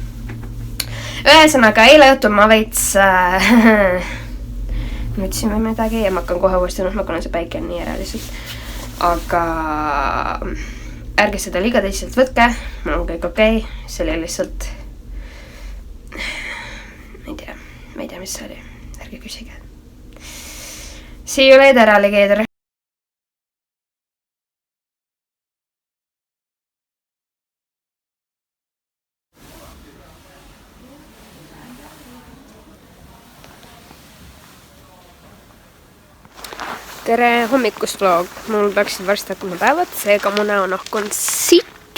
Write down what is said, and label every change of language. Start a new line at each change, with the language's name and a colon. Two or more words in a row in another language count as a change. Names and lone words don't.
Estonian: Ühesõnaga, eile õhtul ma veits nutsin või midagi ja ma hakkan kohe uuesti nutma, kuna see päike on nii ära lihtsalt. Aga ärge seda liiga teisselt võtke, mul on kõik okei, see oli lihtsalt, ma ei tea, mis see oli, ärge küsige.
English: See you later, alligator.
Estonian: Tere hommikust vlog, mul peaksid varsti hakkama päevad, seega mu näonahk on sitt.